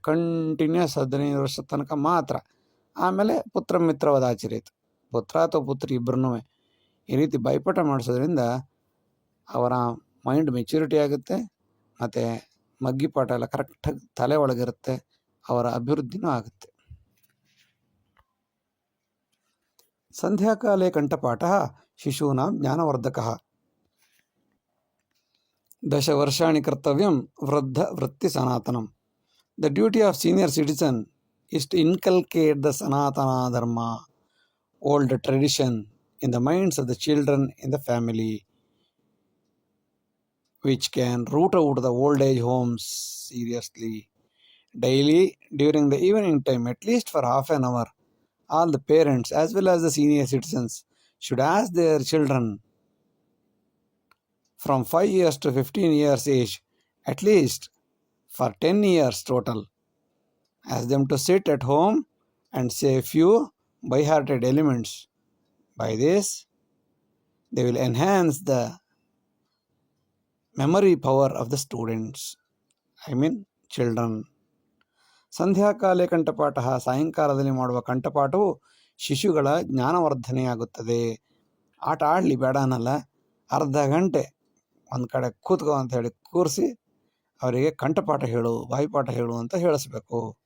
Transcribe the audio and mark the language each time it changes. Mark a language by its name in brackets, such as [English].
[Kannada] Continuous 15 ವರ್ಷದ ತನಕ ಮಾತ್ರ. ಆಮೇಲೆ ಪುತ್ರ ಮಿತ್ರವಾದ ಆಚರಿತು, ಪುತ್ರ ಅಥವಾ ಪುತ್ರಿ ಇಬ್ಬರೂ ಈ ರೀತಿ ಬಾಯ್ಪಾಠ ಮಾಡಿಸೋದ್ರಿಂದ ಅವರ ಮೈಂಡ್ ಮೆಚ್ಯೂರಿಟಿ ಆಗುತ್ತೆ, ಮತ್ತು ಮಗ್ಗಿಪಾಠ ಎಲ್ಲ ಕರೆಕ್ಟಾಗಿ ತಲೆ ಒಳಗಿರುತ್ತೆ, ಅವರ ಅಭಿವೃದ್ಧಿನೂ ಆಗುತ್ತೆ. [Sanskrit] ಸಂಧ್ಯಾಕಾಲೇ ಕಂಠಪಾಠ ಶಿಶೂನಾಂ ಜ್ಞಾನವರ್ಧಕಃ. ದಶವರ್ಷಾಣಿ ಕರ್ತವ್ಯಂ ವೃದ್ಧ ವೃತ್ತಿ ಸನಾತನಂ. [English] The duty of senior citizen is to inculcate the Sanatana Dharma, old tradition, in the minds of the children in the family, which can root out the old age homes seriously. Daily, during the evening time, at least for half an hour, all the parents as well as the senior citizens should ask their children from 5 years to 15 years age, at least for 10 years total. Ask them to sit at home and say few by-hearted elements. By this, they will enhance the memory power of the students, children. [Sanskrit] ಸಂಧ್ಯಾಕಾಲೇ ಕಂಠಪಾಠ, [Kannada] ಸಾಯಂಕಾಲದಲ್ಲಿ ಮಾಡುವ ಕಂಠಪಾಠವು ಶಿಶುಗಳ ಜ್ಞಾನವರ್ಧನೆಯಾಗುತ್ತದೆ. ಆಟ ಆಡಲಿ ಬೇಡ ಅನ್ನಲ್ಲ, ಅರ್ಧ ಗಂಟೆ ಒಂದು ಕಡೆ ಕೂತ್ಕೋ ಅಂತ ಹೇಳಿ ಕೂರಿಸಿ ಅವರಿಗೆ ಕಂಠಪಾಠ ಹೇಳು, ಬಾಯಿಪಾಠ ಹೇಳು ಅಂತ ಹೇಳಿಸ್ಬೇಕು.